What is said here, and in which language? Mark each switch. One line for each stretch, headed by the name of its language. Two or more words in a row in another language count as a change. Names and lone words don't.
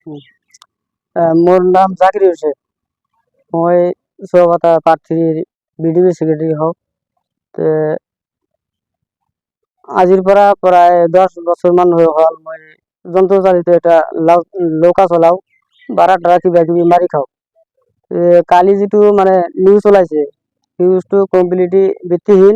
Assamese: মোর নাম জাকির হোসেন। মই চৌকাটা প্রার্থীর বিডিপি সেক্রেটারি হওক। তে আজিৰ পৰা প্ৰায় 10 বছৰ মান হ'ল মই যন্ত্ৰচালিত এটা নৌকা চলাও, ভাড়া কিবা কিবি মাৰি খাওঁ। কালি যিটো মানে নিউজ ওলাইছে, নিউজটো কমপ্লিটলি ভিত্তিহীন।